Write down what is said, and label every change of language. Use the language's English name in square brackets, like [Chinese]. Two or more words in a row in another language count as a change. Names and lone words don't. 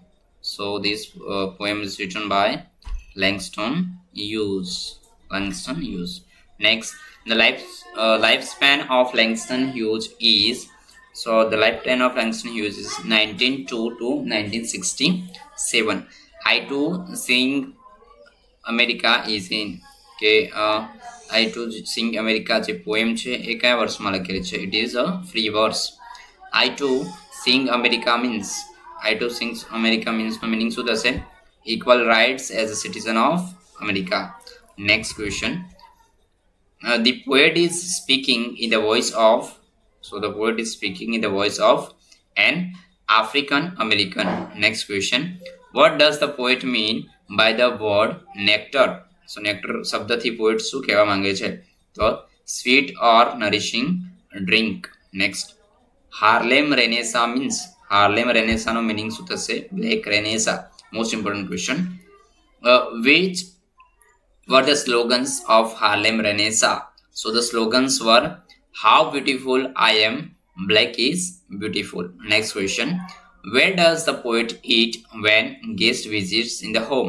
[English] So this poem is written by Langston Hughes. Langston Hughes. Next, the lifespan of Langston Hughes is, so the lifetime of Langston Hughes is 1902 to 1967. I to Sing America is in [Gujarati] કે આઈ ટુ સિંગ અમેરિકા જે પોએમ છે એ કયા વર્ષમાં લખેલી છે [English] it is a free verse I to Sing America means I to Sing America [Gujarati] મીન્સનો મિનિંગ શું થશે [English] equal rights as a citizen of America next question the poet is speaking in the voice of, so the poet is speaking in the voice of an African American. Next question, what does the poet mean by the word nectar? So nectar [Gujarati] શબ્દથી poet શું કહેવા માંગે છે તો [English] sweet or nourishing drink. Next, Harlem Renaissance means, Harlem Renaissance નો meaning [Gujarati] શું થશે [English] black Renaissance. Most important question, which were the slogans of Harlem Renaissance? So the slogans were how beautiful I am, black is beautiful. Next question, where does the poet eat when guest visits in the home?